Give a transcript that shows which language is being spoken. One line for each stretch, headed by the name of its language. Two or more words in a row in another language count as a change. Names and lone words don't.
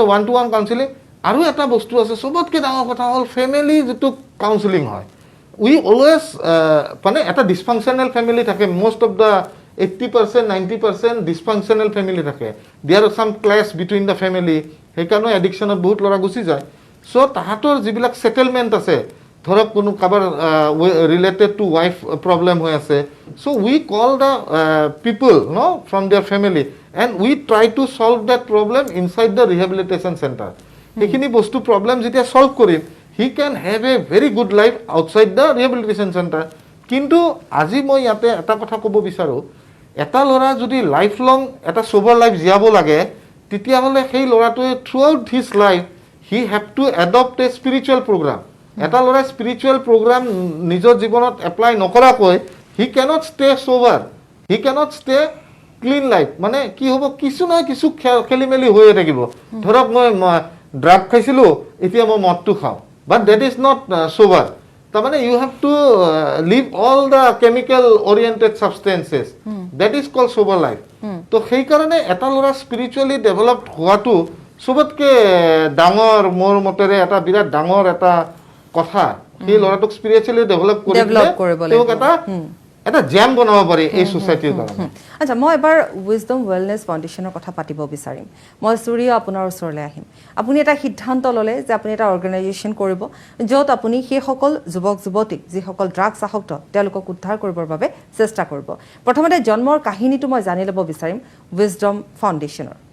Assamese: 1-to-1 কাউন্সেলিং আৰু এটা বস্তু আছে চবতকৈ ডাঙৰ কথা হ'ল ফেমিলি যিটো কাউন্সেলিং হয়
English: we always
Assamese: মানে এটা
English: dysfunctional family
Assamese: থাকে
English: most of the
Assamese: 80% 90%
English: dysfunctional family
Assamese: থাকে
English: there are some clash between the family
Assamese: সেইকাৰণে এডিকশ্যনত বহুত ল'ৰা গুচি যায় চ' তাহাঁতৰ যিবিলাক ছেটেলমেণ্ট আছে ধৰক কোনো কাৰোবাৰ
English: related to wife problem
Assamese: হৈ আছে
English: so we call the people now from their family and we try to solve that problem inside the rehabilitation centre
Assamese: সেইখিনি বস্তু প্ৰব্লেম যেতিয়া চল্ভ কৰিম
English: he can have a very good life outside the rehabilitation center
Assamese: কিন্তু আজি মই ইয়াতে এটা কথা ক'ব বিচাৰোঁ এটা ল'ৰা যদি
English: life long
Assamese: এটা
English: sober life
Assamese: জীয়াব লাগে তেতিয়াহ'লে সেই ল'ৰাটোৱে
English: throughout his life he have to adopt a spiritual program
Assamese: এটা ল'ৰাই
English: spiritual program
Assamese: নিজৰ জীৱনত এপ্লাই নকৰাকৈ
English: he cannot stay sober he cannot stay clean life
Assamese: মানে কি হ'ব কিছু নহয় কিছু খেলি মেলি হৈয়ে থাকিব ধৰক মই ড্ৰাগ খাইছিলোঁ এতিয়া মই মদটো খাওঁ
English: but that is not sober tamane you have to leave all the chemical oriented substances that is called sober life to
Assamese: সেই কারণে এটা লৰা
English: spiritually developed
Assamese: হোৱাটো সবতকে ডাঙৰ মোৰ মতেৰে এটা বিৰাট ডাঙৰ এটা কথা সেই লৰাটোক
English: spiritually develop
Assamese: কৰিব লাগিব এটা জ্যাম বনাব পাৰি এই সোসাইটিৰ কাৰণে আচ্ছা মই এবাৰ উইজডম ৱেলনেছ ফাউণ্ডেশ্যনৰ কথা পাতিব বিচাৰিম মই সূৰ্য আপোনাৰ ওচৰলৈ আহিম আপুনি এটা সিদ্ধান্ত ল'লে যে আপুনি এটা অৰ্গেনাইজেশ্যন কৰিব য'ত আপুনি সেই সকল যুৱক যুৱতীক যিসকল ড্ৰাগছ আসক্ত তেওঁলোকক উদ্ধাৰ কৰিবৰ বাবে চেষ্টা কৰিব প্ৰথমতে জন্মৰ কাহিনীটো মই জানি ল'ব বিচাৰিম উইজডম ফাউণ্ডেশ্যনৰ